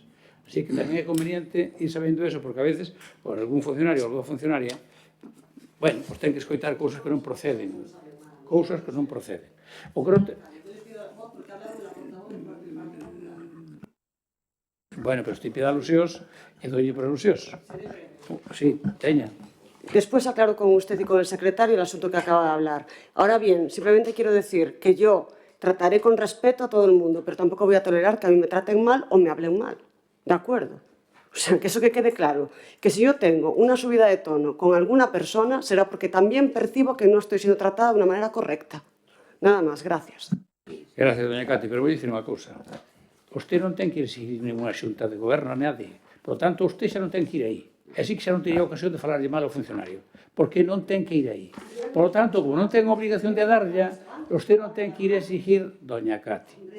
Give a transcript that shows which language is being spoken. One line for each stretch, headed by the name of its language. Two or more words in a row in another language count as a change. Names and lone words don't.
Galician: Así que tamén é conveniente ir sabendo eso, porque a veces, por algún funcionario ou alguna funcionaria, bueno, pues ten que escoitar cousas que non proceden. Cousas que non proceden. O que non te... Bueno, pero estou pide alusións e dolle para alusións. Sí, teña.
Spanish: Después aclaro con usted y con el secretario el asunto que acaba de hablar. Ahora bien, simplemente quiero decir que yo trataré con respeto a todo el mundo, pero tampoco voy a tolerar que a mí me traten mal o me hablen mal. ¿De acuerdo? O sea, que eso que quede claro. Que si yo tengo una subida de tono con alguna persona, será porque también percibo que no estoy siendo tratada de una manera correcta. Nada más, gracias. Gracias,
Galician: doña Cati, pero vou dicir unha cousa. Usted non ten que ir seguir ninguna xunta de goberno a nadie.
Spanish: Por lo tanto,
Galician: usted xa non ten que ir aí. E así que xa non teria ocasión de falarlle mal ao funcionario. Porque non ten que ir aí.
Spanish: Por lo tanto,
Galician: como non ten obligación de darlla, usted non ten que ir a exigir, doña Cati.